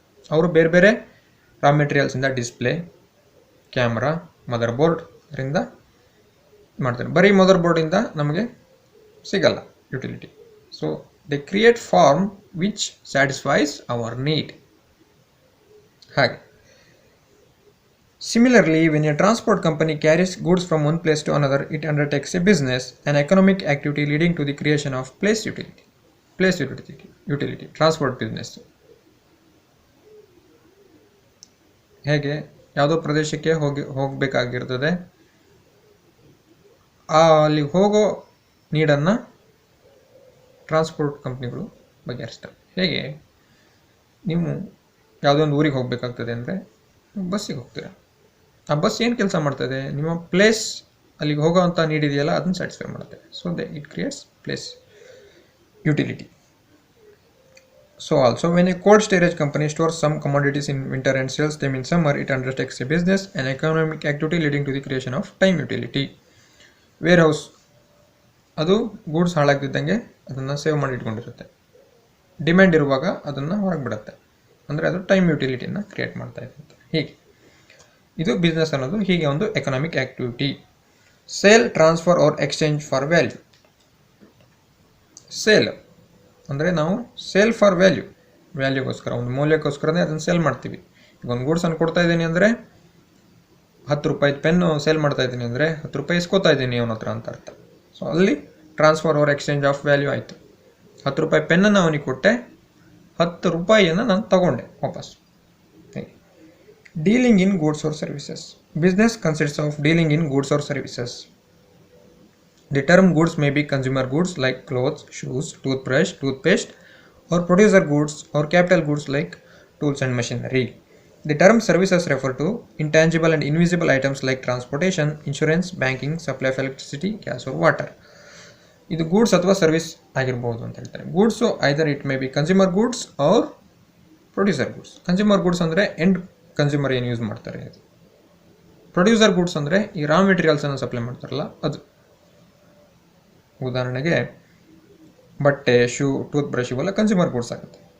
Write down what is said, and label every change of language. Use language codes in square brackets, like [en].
[kn] ಅವರು ಬೇರೆ ಬೇರೆ ರಾ ಮೆಟೀರಿಯಲ್ಸಿಂದ ಡಿಸ್ಪ್ಲೇ, ಕ್ಯಾಮ್ರಾ, ಮದರ್ ಬೋರ್ಡ್ರಿಂದ ಮಾಡ್ತಾರೆ. ಬರೀ ಮದರ್ ಬೋರ್ಡಿಂದ ನಮಗೆ ಸಿಗಲ್ಲ utility. [en] So they create form which satisfies our need. ಹಾಗೆ similarly, when a transport company carries goods from one place to another, it undertakes a business, an economic activity leading to the creation of place utility. Place utility, transport business. [kn] ಹೇಗೆ ಯಾವುದೋ ಪ್ರದೇಶಕ್ಕೆ ಹೋಗಬೇಕಾಗಿರ್ತದೆ, ಅಲ್ಲಿ ಹೋಗೋ ನೀಡನ್ನು transport ಕಂಪ್ನಿಗಳು ಬಗೆಹರಿಸ್ತವೆ. ಹೇಗೆ? ನೀವು ಯಾವುದೋ ಒಂದು ಊರಿಗೆ ಹೋಗಬೇಕಾಗ್ತದೆ ಅಂದರೆ ಬಸ್ಸಿಗೆ ಹೋಗ್ತೀರಾ. ಆ ಬಸ್ ಏನು ಕೆಲಸ ಮಾಡ್ತದೆ? ನಿಮ್ಮ ಪ್ಲೇಸ್ ಅಲ್ಲಿಗೆ ಹೋಗೋವಂಥ ನೀಡಿದೆಯಲ್ಲ ಅದನ್ನು ಸ್ಯಾಟಿಸ್ಫೈ ಮಾಡುತ್ತೆ. [en] So it creates place utility. So also, when a cold storage company stores some commodities in winter and sells them in summer, it undertakes a business, an economic activity leading to the creation of time utility. [kn] Warehouse, ಅದು goods ಹಾಳಾಗ್ತಿದ್ದಂಗೆ ಅದನ್ನು save ಮಾಡಿ ಇಟ್ಕೊಂಡಿರುತ್ತೆ. Demand ಇರುವಾಗ ಅದನ್ನು ಹೊರಗೆ ಬಿಡುತ್ತೆ. ಅಂದರೆ ಅದು time ಯುಟಿಲಿಟಿನ create ಮಾಡ್ತಾ ಇರುತ್ತೆ. ಹೀಗೆ ಇದು ಬಿಸ್ನೆಸ್ ಅನ್ನೋದು ಹೀಗೆ ಒಂದು economic activity. [en] Sale, transfer or exchange for value. [kn] Sale ಅಂದರೆ ನಾವು ಸೇಲ್ ಫಾರ್ ವ್ಯಾಲ್ಯೂಗೋಸ್ಕರ, ಒಂದು ಮೌಲ್ಯಕ್ಕೋಸ್ಕರನೇ ಅದನ್ನು ಸೇಲ್ ಮಾಡ್ತೀವಿ. ಈಗ ಒಂದು ಗೂಡ್ಸನ್ನು ಕೊಡ್ತಾ ಇದ್ದೀನಿ ಅಂದರೆ 10 ರೂಪಾಯಿದು ಪೆನ್ನು ಸೇಲ್ ಮಾಡ್ತಾ ಇದ್ದೀನಿ ಅಂದರೆ 10 ರೂಪಾಯಿ ಇಸ್ಕೋತಾ ಇದ್ದೀನಿ ಅವನ ಹತ್ರ ಅಂತ ಅರ್ಥ. ಸೊ ಅಲ್ಲಿ [en] transfer or exchange of value [kn] ಆಯಿತು. 10 ರೂಪಾಯಿ ಪೆನ್ನನ್ನು ಅವನಿಗೆ ಕೊಟ್ಟೆ, 10 ರೂಪಾಯಿಯನ್ನು ನಾನು ತಗೊಂಡೆ ವಾಪಸ್. [en] Dealing in goods or services. Business consists of dealing in goods or services. The term goods may be consumer goods like clothes, shoes, toothbrush, toothpaste, or producer goods or capital goods like tools and machinery. The term services refer to intangible and invisible items like transportation, insurance, banking, supply of electricity, gas or water. [kn] ಇದು goods ಅಥವಾ service ಆಗಿರ್ಬೋದು ಅಂತ ಹೇಳ್ತಾರೆ. Goods [en] Either it may be consumer goods or producer goods. [kn] Consumer goods ಅಂದರೆ end consumer ಏನು use ಮಾಡ್ತಾರೆ ಅದು. Producer goods ಅಂದರೆ ಈ ರಾ ಮೆಟೀರಿಯಲ್ಸನ್ನು ಸಪ್ಲೈ ಮಾಡ್ತಾರಲ್ಲ ಅದು. ಉದಾಹರಣೆಗೆ ಬಟ್ಟೆ, ಶೂ, ಟೂತ್ ಬ್ರಷ್ ಇವೆಲ್ಲ ಕನ್ಸ್ಯೂಮರ್ ಗೂಡ್ಸ್ ಆಗುತ್ತೆ.